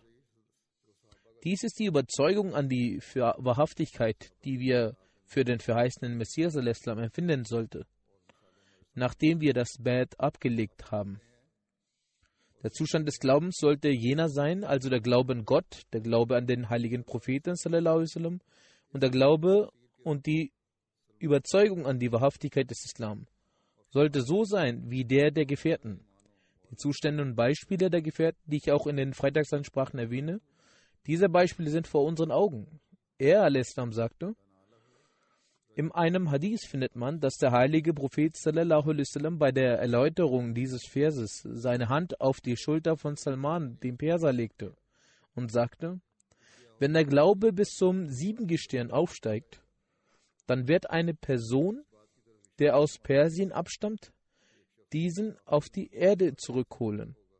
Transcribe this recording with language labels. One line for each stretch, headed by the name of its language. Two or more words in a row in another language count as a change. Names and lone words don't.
German: Dies ist die Überzeugung an die Wahrhaftigkeit, die wir für den verheißenen Messias al-Islam empfinden sollten, nachdem wir das Bad abgelegt haben. Der Zustand des Glaubens sollte jener sein, also der Glaube an Gott, der Glaube an den heiligen Propheten
Arabic: sallallahu alaihi wasallam
German: und der Glaube und die Überzeugung an die Wahrhaftigkeit des Islam sollte so sein wie der Gefährten. Die Zustände und Beispiele der Gefährten, die ich auch in den Freitagsansprachen erwähne, diese Beispiele sind vor unseren Augen. Er, al-Islam, sagte: In einem Hadith findet man, dass der heilige Prophet
Arabic: sallallahu alaihi wasallam
German: bei der Erläuterung dieses Verses seine Hand auf die Schulter von Salman, dem Perser, legte und sagte: Wenn der Glaube bis zum Siebengestirn aufsteigt, dann wird eine Person, der aus Persien abstammt, diesen auf die Erde zurückholen.